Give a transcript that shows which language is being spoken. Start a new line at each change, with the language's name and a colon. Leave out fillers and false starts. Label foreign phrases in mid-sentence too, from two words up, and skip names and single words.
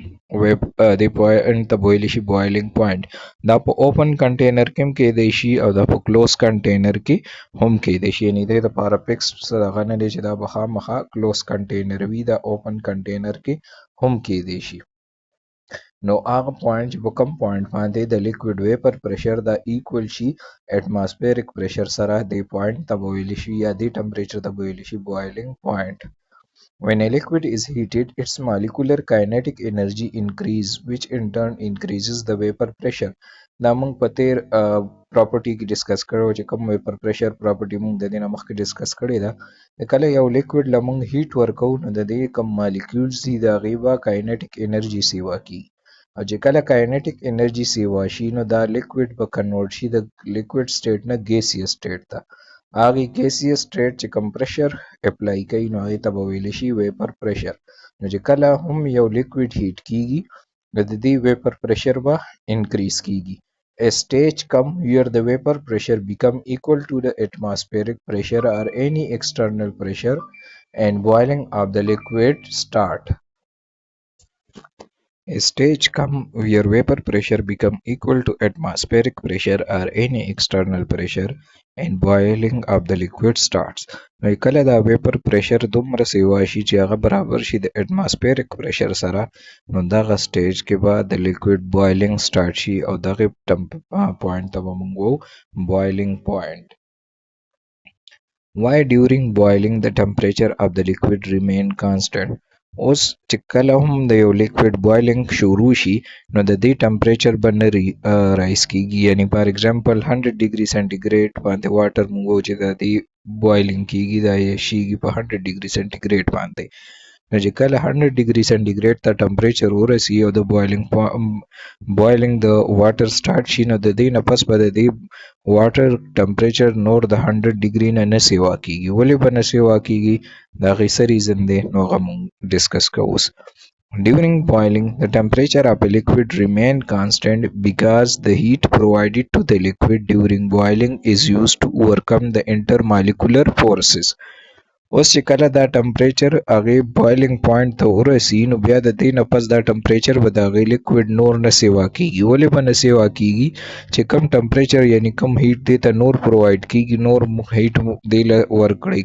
Pashto: دې پوینټ ته به ویلی شي
English: boiling point
Pashto: دا په
English: open container
Pashto: کې هم کیدی شي او دا په
English: close container
Pashto: کې هم کیدی شي یعنی دې دپاره فکس هغه نه دی چې دا به خامخا
English: close container
Pashto: وي دا
English: open container
Pashto: کې هم کیدی شي نو هغه پوینټ چې په کوم پوینټ باندې د
English: liquid vapor pressure
Pashto: دا ایکول شي
English: atmospheric pressure
Pashto: سره دې پوینټ ته به ویلی شي یا دې ټمپریچر ته به ویلی شي
English: boiling point When a liquid is heated, its molecular kinetic energy increase, which in turn increases the vapor pressure.
Pashto: دا موږ په تیر پراپرټي کې ډسکس کړو چې کوم
English: vapor pressure property
Pashto: موږ د دې نه مخکې ډسکس کړې ده کله یو لیکوید له موږ هیټ ورکوو نو د دې کوم مالیکولز دي د هغې به
English: kinetic energy
Pashto: سیوا کیږي او چې کله
English: kinetic energy
Pashto: سیوا شي نو دا لیکوید به کنورټ شي د
English: liquid state
Pashto: نه
English: gaseous state
Pashto: ته هغې
English: gaseous state
Pashto: چې کوم
English: pressure apply
Pashto: کوي نو هغې ته به ویلی شي
English: vapor pressure
Pashto: نو چې کله هم یو
English: liquid heat
Pashto: کیږي نو د دې
English: vapor pressure
Pashto: به انکریز کیږي
English: A stage come where the vapor pressure become equal to the atmospheric pressure or any external pressure and boiling of the liquid start. A stage come where vapor pressure become equal to atmospheric pressure or any external pressure and boiling of the liquid starts.
Pashto: نو کله دا
English: vapor pressure
Pashto: دومره سیوا شي چې هغه برابر شي د
English: atmospheric pressure
Pashto: سره نو دغه سټیج کې به د
English: liquid boiling start
Pashto: شي او دغه پوینټ ته به موږ وایو
English: boiling point Why during boiling the temperature of the liquid remain constant?
Pashto: اوس چې کله هم د یو
English: liquid boiling
Pashto: شروع شي نو د دې ټمپریچر به نه رایز کیږي یعنی
English: for example 100 degree centigrade
Pashto: باندې واټر موږ چې د دې بوایلینګ کیږي دا یې شیږي په
English: 100 degree centigrade
Pashto: باندې نو چې کله
English: 100 degree centigrade
Pashto: ته ټمپریچر ورسي او د بوایلینګ د واټر سٹارټ شي نو د دې نه پس به د دې
English: water temperature
Pashto: نور د 100 ډیګري نه سیوا کیږي ولې به نه سیوا کیږي دا غي څه ریزن دی نو هغه موږ ډسکس کوو
English: During boiling, the temperature of a liquid remain constant because the heat provided to the liquid during boiling is used to overcome the intermolecular forces.
Pashto: اوس چې کله دا ټمپریچر هغې
English: boiling point
Pashto: ته ورسي نو بیا د دې نه پس دا ټمپریچر به د هغې لیکوید نور نه سیوا کیږي ولې به نه سیوا کیږي چې کم ټمپریچر یعنی کم هیټ دې ته نور پرووایډ کیږي نور هیټ دې له ورکړی